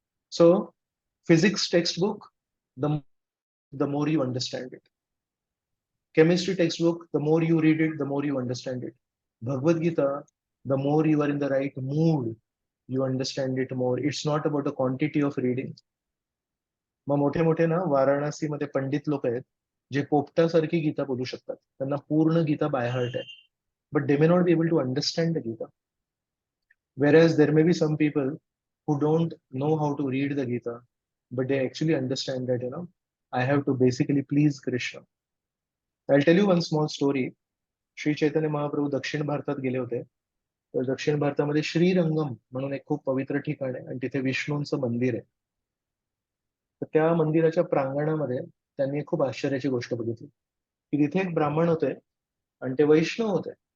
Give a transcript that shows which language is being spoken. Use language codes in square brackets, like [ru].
[en] So physics textbook, the more you understand it. Chemistry textbook, the more you read it, the more you understand it. Bhagavad Gita, the more you are in the right mood, you understand it more. It's not about the quantity of reading. [mr] मग मोठे मोठे ना वाराणसीमध्ये पंडित लोक आहेत जे पोपटासारखी गीता बोलू शकतात, त्यांना पूर्ण गीता [en] by heart [mr] आहे, [en] but they may not be able to understand the Gita. Whereas there may be some people who don't know how to read the Gita, but they actually understand that, I have to basically please Krishna. I'll tell you one small story. [mr] Shri Chaitanya Mahaprabhu दक्षिण भारतात गेले होते, तर दक्षिण भारतामध्ये श्रीरंगम म्हणून एक खूप पवित्र ठिकाण आहे आणि तिथे विष्णूंचं मंदिर आहे. तर त्या मंदिराच्या प्रांगणामध्ये त्यांनी एक खूप आश्चर्याची गोष्ट बघितली की तिथे एक ब्राह्मण होते आणि ते वैष्णव होते.